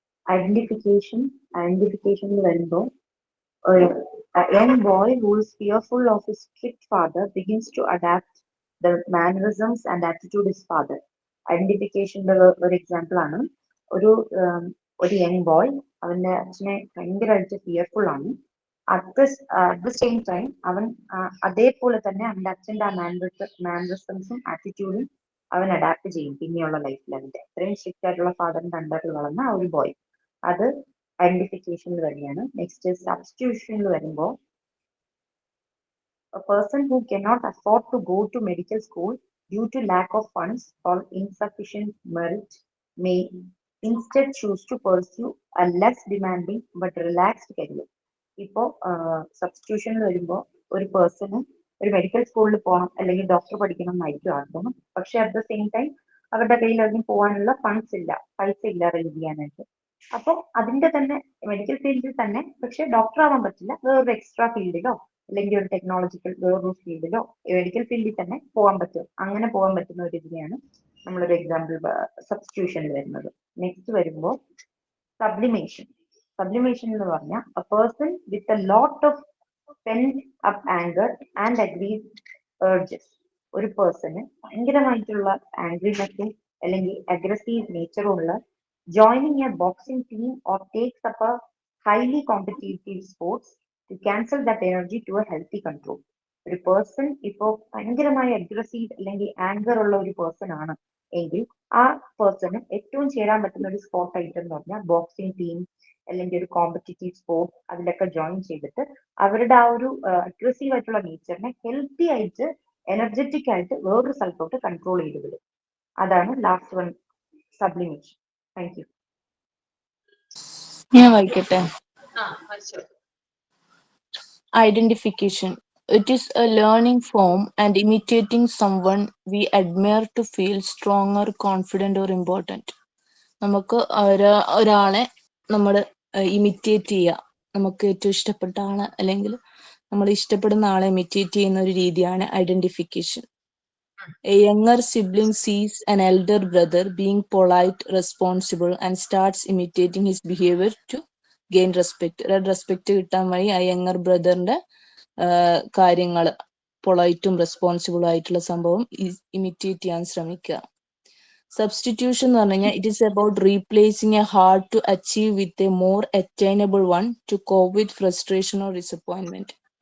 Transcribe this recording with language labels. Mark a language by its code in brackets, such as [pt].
[ml] Identification എന്ന് വരുമ്പോൾ [en] a young boy who is fearful of his strict father begins to adapt the mannerisms and attitude his father. [ml] ഐഡന്റിഫിക്കേഷന്റെ ഒരു example ആണ്. ഒരു young boy അവന്റെ അച്ഛനെ ഭയങ്കരമായിട്ട് ഫിയർഫുൾ ആണ്. [en] at the same time [ml] അവൻ അതേപോലെ തന്നെ അവന്റെ അച്ഛന്റെ ആ മാനറിസംസും ആറ്റിറ്റ്യൂഡും അവൻ അഡാപ്റ്റ് ചെയ്യും പിന്നെയുള്ള ലൈഫിൽ. അവന്റെ അത്രയും സ്ട്രിക്റ്റ് ആയിട്ടുള്ള ഫാദറിന്റെ അണ്ടറിൽ വളർന്ന ആ ഒരു ബോയ്, അത് ഐഡന്റിഫിക്കേഷനിൽ വരികയാണ്. നെക്സ്റ്റ് സബ്സ്റ്റിറ്റ്യൂഷനിൽ വരുമ്പോൾ [en] a person who cannot afford to go to medical school due to lack of funds or insufficient merit may instead choose to pursue a less demanding but relaxed career. [ml] ഇപ്പോ സബ്സ്റ്റിറ്റ്യൂഷനിൽ വരുമ്പോൾ ഒരു person ഒരു medical സ്കൂളിൽ പോകണം അല്ലെങ്കിൽ doctor പഠിക്കണം എന്നായിരിക്കും ആഗ്രഹം. പക്ഷെ [en] at the same time [ml] അവരുടെ കയ്യിൽ അതിന് പോകാനുള്ള പൈസ ഇല്ല റെഡി ചെയ്യാനായിട്ട്. അപ്പോൾ അതിന്റെ തന്നെ മെഡിക്കൽ ഫീൽഡിൽ തന്നെ പക്ഷെ ഡോക്ടർ ആവാൻ പറ്റില്ല, വേറൊരു എക്സ്ട്രാ ഫീൽഡിലോ അല്ലെങ്കിൽ ഒരു ടെക്നോളജിക്കൽ വേറൊരു ഫീൽഡിലോ മെഡിക്കൽ ഫീൽഡിൽ തന്നെ പോകാൻ പറ്റും. അങ്ങനെ പോകാൻ പറ്റുന്ന ഒരു ഇതിനെയാണ് നമ്മളൊരു എക്സാമ്പിൾ സബ്സ്റ്റിറ്റ്യൂഷനിൽ വരുന്നത്. നെക്സ്റ്റ് വരുമ്പോൾ സബ്ലിമേഷൻ എന്ന് പറഞ്ഞാൽ [en] a person with a lot of pent up anger and aggressive urges. [ml] ഒരു പേഴ്സണ് ഭയങ്കരമായിട്ടുള്ള ആംഗ്രിനെസ്സും അല്ലെങ്കിൽ അഗ്രസീവ് നേച്ചറും ഉള്ള [en] joining a boxing team or takes up a highly competitive sports to cancel that energy to a healthy control. [ml] ഒരു person ഇപ്പോൾ ഭയങ്കരമായ aggressive അല്ലെങ്കിൽ anger ഉള്ള ഒരു പേഴ്സൺ ആണ് എങ്കിൽ ആ പേഴ്സണ് ഏറ്റവും ചേരാൻ പറ്റുന്ന ഒരു സ്പോർട്ട് ഐറ്റം എന്ന് പറഞ്ഞാൽ ബോക്സിംഗ് ടീം അല്ലെങ്കിൽ ഒരു കോമ്പറ്റീറ്റീവ് സ്പോർട്ട് അതിലൊക്കെ ജോയിൻ ചെയ്തിട്ട് അവരുടെ ആ ഒരു അഗ്രസീവ് ആയിട്ടുള്ള നേച്ചറിനെ ഹെൽത്തി ആയിട്ട് എനർജറ്റിക് ആയിട്ട് വേറൊരു സ്ഥലത്തോട്ട് കൺട്രോൾ ചെയ്ത് വിടും. അതാണ് last one, sublimation. Thank you. ഞാൻ വായിക്കട്ടെ. [en] Identification. It is a learning form and imitating someone we admire to feel stronger, confident or important. [ml] നമുക്ക് ഒരാളെ നമ്മൾ ഇമിറ്റേറ്റ് ചെയ്യുക, നമുക്ക് ഏറ്റവും ഇഷ്ടപ്പെട്ട ആളെ അല്ലെങ്കിൽ നമ്മൾ ഇഷ്ടപ്പെടുന്ന ആളെ ഇമിറ്റേറ്റ് ചെയ്യുന്ന ഒരു രീതിയാണ് identification. [en] A younger sibling sees an elder brother being polite, responsible and starts imitating his behavior to gain respect. [ml] Respect കിട്ടാൻ വഴി ആ യങ്ങർ ബ്രദറിന്റെ കാര്യങ്ങൾ പൊളൈറ്റും റെസ്പോൺസിബിളും ആയിട്ടുള്ള സംഭവം ഇമിറ്റേറ്റ് ചെയ്യാൻ ശ്രമിക്കുക. [en] substitution [ml] എന്ന് പറഞ്ഞു കഴിഞ്ഞാൽ [en] It is about replacing a hard to achieve with a more attainable one to cope with frustration or disappointment.